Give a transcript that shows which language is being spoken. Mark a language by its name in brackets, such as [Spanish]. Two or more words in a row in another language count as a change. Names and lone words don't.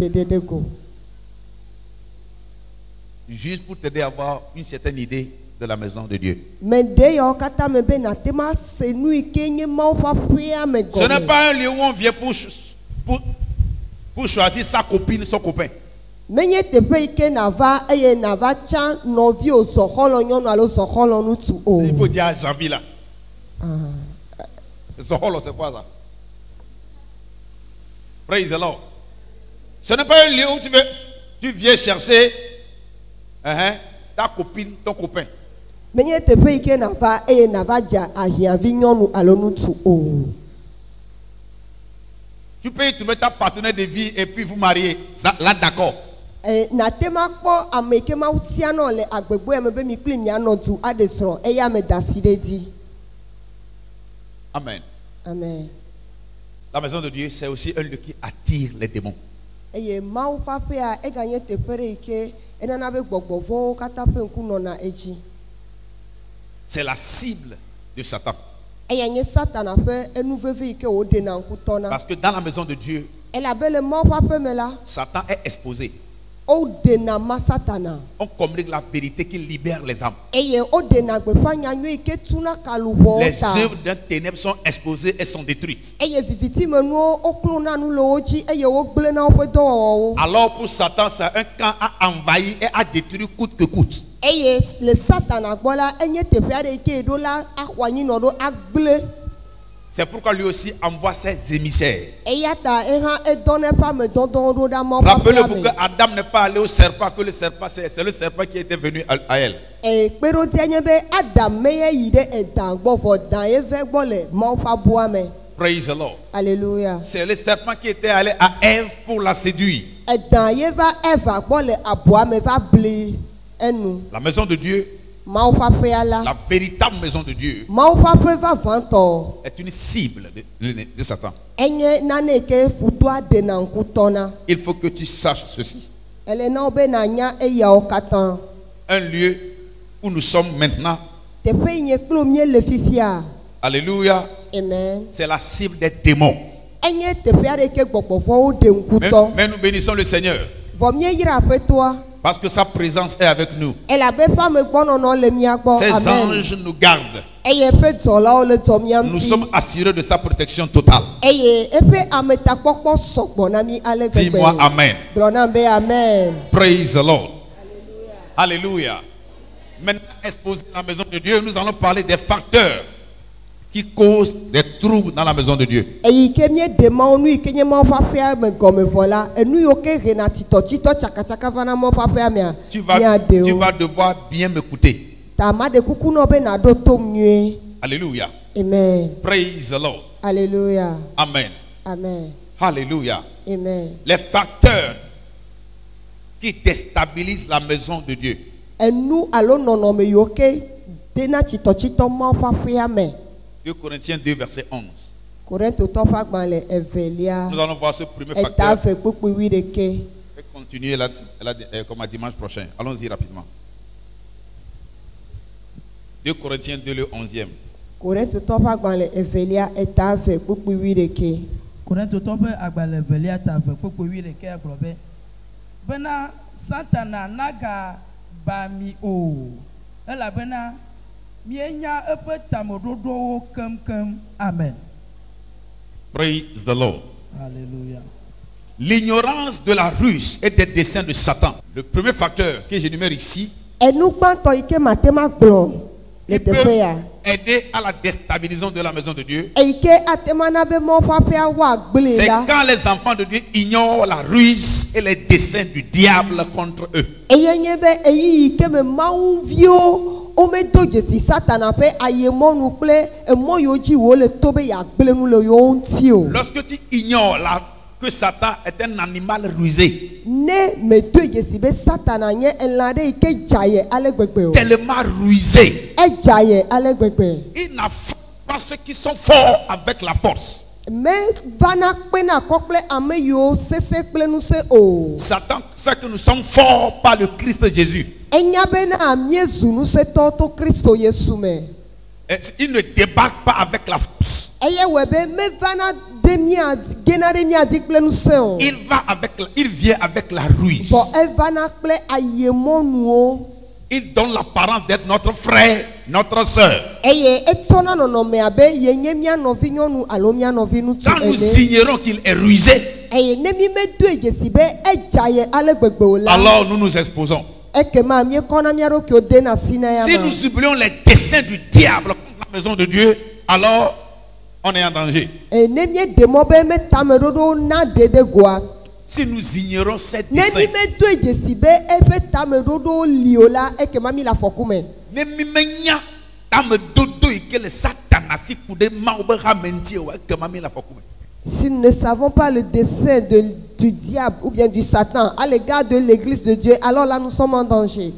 [French] Juste pour t'aider à avoir une certaine idée de la maison de Dieu. Ce n'est pas un lieu où on vient pour choisir sa copine, son copain. [Ewe] menye teƒe yi ke nava eye nava tsa nɔvio zɔxɔlɔ nyɔnu alo zɔxɔlɔ ŋutsu o. [French] Il faut dire à Janvier là. Zoholo, c'est quoi ça? [English] Praise the Lord. [French] Ce n'est pas un lieu où tu viens chercher ta copine, ton copain. [Ewe] Menye teƒe yi ke nava eye nava dza ahiãvi nyɔnu alo ŋutsu o. [French] Tu peux y trouver ta partenaire de vie et puis vous marier. Là, d'accord. [Ewe] Natema kpɔ ame ke ma tia nɔ le agbegbe me be mi kpli mianɔ du aɖe srɔ̃ eya me da si ɖe dzi. Amen. Amen. [French] La maison de Dieu, c'est aussi un lieu qui attire les démons. [Ewe] Eye Mawu ƒe aƒea eganye teƒe ɖe yi ke enana be gbɔgbɔ vɔwo katã ƒe ŋku nɔna edzi. [French] C'est la cible de Satan. [Ewe] Eya nye Satana ƒe enu vevi yi ke wòɖena ŋkutɔ na. [French] Parce que dans la maison de Dieu, [Ewe] Elabe le Mawu ƒe aƒe me la, [French] Satan est exposé. [Ewe] woɖena ma Satana. [French] On communique la vérité qui libère les âmes. [Ewe] Eye woɖena gbeƒã nyanyui yi ke tuna kaluʋɔwo [French] Les [Ewe] ta. [French] œuvres d'un ténèbre sont exposées et sont détruites. [Ewe] Eye vivitimenuwo woklona nu le wo dzi eye wogblẽna woƒe dɔwɔwɔwo. [French] Alors pour Satan, c'est un camp à envahir et à détruire coûte que coûte. [Ewe] Eye le Satana gbɔ la enye teƒe aɖe yi ke eɖo la axɔ anyi nɔ ɖo agblẽ. [French] C'est pourquoi lui aussi envoie ses émissaires. [Ewe] Eya ta ehã edɔna eƒe ame dɔdɔwo ɖo ɖa Mawu ƒe aƒea [French] Rappelez-vous [Ewe] me. [French] que Adam n'est pas allé au serpent, que le serpent, c'est le serpent qui était venu à elle. [Ewe] Kpeɖodie nye be Adam meye yi ɖe edã gbɔ vɔ dã ye ve gbɔ le Mawu ƒe aboa me. [English] Praise the Lord. Alléluia. [French] C'est le serpent qui était allé à Ève pour la séduire. [Ewe] Edã ye va Eva gbɔ le aboa me va bli enu. [French] La maison de Dieu, [Ewe] Mawu ƒe aƒea la. [French] la véritable maison de Dieu, [Ewe] Mawu ƒe aƒe vavãtɔ [French] est une cible de Satan. [Ewe] enye nane yi ke futoa ɖena ŋkutɔ na. [French] Il faut que tu saches ceci. [Ewe] Ele na wo be nanya eyawo katã. [French] Un lieu où nous sommes maintenant, [Ewe] Teƒe yi nye kplo mie le fifia. [French] alléluia, Amen. c'est la cible des démons. [Ewe] Enye teƒe aɖe yi ke gbɔgbɔvɔwo ɖe ŋkutɔ. [French] Mais nous bénissons le Seigneur [Ewe] Vɔ mieyra aƒetoa. [French] parce que sa présence est avec nous. [Ewe] Elabe eƒe amegbɔnɔnɔ le mia gbɔ. [French] Ses Amen. anges nous gardent. [Ewe] Eye eƒe dzɔlawo le dzɔ mia [French] Nous [Ewe] ŋuti. [French] sommes assurés de sa protection totale. [Ewe] Eye eƒe ametakpɔkpɔ sɔgbɔ na mi ale [French] Dis-moi [Ewe] gbegbe. Amen. Gblɔ nam be amen. [English] Praise the Lord. [French] Alléluia. Maintenant, exposé dans la maison de Dieu, nous allons parler des facteurs qui causent des troubles dans la maison de Dieu. [Ewe] Eyi ke mie de Mawu nu yi ke nye Mawu ƒe aƒea me gɔme vɔ la, enu yiwo ke hena titɔtitɔ tsakatsaka va na Mawu ƒe aƒea mea, [French] Tu [Ewe] miaɖewo. [French] vas devoir bien m'écouter. [Ewe] Ta ma ɖe kuku nɔ be naɖo tom nyuie. Alléluia. Amen. [English] Praise the Lord. Alléluia. Amen. Amen. Alléluia. Amen. [French] Les facteurs qui déstabilisent la maison de Dieu. [Ewe] Enu alo nɔnɔme yiwo ke dena titɔtitɔ Mawu ƒe aƒea me. [French] 2 Corinthiens 2, verset 11. [Ewe] Korintotɔ ƒe agbalẽ evelia. [French] Nous allons voir ce premier [Ewe] Eta [French] facteur. [Ewe] eve kpukpui 8. [French] Je vais continuer comme à dimanche prochain. Allons-y rapidement. 2 Corinthiens 2, le 11e. [Ewe] Korintotɔ ƒe agbalẽ evelia eta eve kpukpui 8. Korintotɔ ƒe agbalẽ evelia ta eve kpokpo 11 gblɔ be bena Satana naga ba mi o elabena mienya eƒe tameɖoɖowo kemkem. Amen. [English] Praise the Lord. Alléluia. [French] L'ignorance de la ruse et des desseins de Satan. Le premier facteur que j'énumère ici, [Ewe] Enu gbãtɔ yi ke mate ma gblɔ le [French] qui peut [Ewe] teƒe ya. [French] aider à la déstabilisation de la maison de Dieu, [Ewe] Eyi ke ate ma na be Mawu ƒe aƒea woagblẽ [French] c'est [Ewe] la. [French] quand les enfants de Dieu ignorent la ruse et les desseins du diable contre eux. [Ewe] Eye nye be eyi yi ke me Mawuviwo womedo dzesi Satana ƒe ayemɔnu kple emɔ yiwo dzi wòle to be yeagblẽ nu le yewo ŋuti o. [French] Lorsque tu ignores que Satan est un animal rusé, [Ewe] Ne medo dzesi be Satana nye elã ɖe yi ke dzaye ale gbegbe o. [French] tellement rusé, [Ewe] Edzaye ale gbegbe. [French] il n'affronte pas ceux qui sont forts avec la force. [Ewe] Me vana kpena kɔ kple ame yiwo sese kple ŋusẽ o. [French] Satan sait que nous sommes forts par le Christ Jésus. [Ewe] Enya bena miezu ŋusẽtɔwo to Kristo Yesu me. [French] Et il ne débarque pas avec la force. [Ewe] Eye wɔ be mevana ɖe mia gena ɖe mia dzi kple ŋusẽ o. [French] Il vient avec la ruse. [Ewe] Vɔ evana kple ayemɔnuwo. [French] Il donne l'apparence d'être notre frère, notre soeur. [Ewe] Eye etsɔna nɔnɔme abe yenye mia nɔvi nyɔnu alo mia nɔvi ŋutsu [French] Quand nous [Ewe] ene. [French] ignorons qu'il est rusé, [Ewe] eye ne mi me do ejesi be eja ye ale gbegbe o la. [French] alors nous nous exposons. [Ewe] Ekema mi kona mi ro ki o de na sina ya. [French] Si nous oublions les desseins du diable contre la maison de Dieu, alors on est en danger. [Ewe] E ne mi de mo be me tame dodo na dede goa. [French] Si nous ignorons ces [Ewe] Ne [French] desseins, [Ewe] mi me do ejesi be e fe tame dodo li o la ekema mi la fokume. ne mi menya tame dodo ike le Satan asi kude ma obe ramenti o eke mami la fokume. [French] Si nous ne savons pas le dessein du diable ou bien du Satan à l'égard de l'église de Dieu, alors là nous sommes en danger.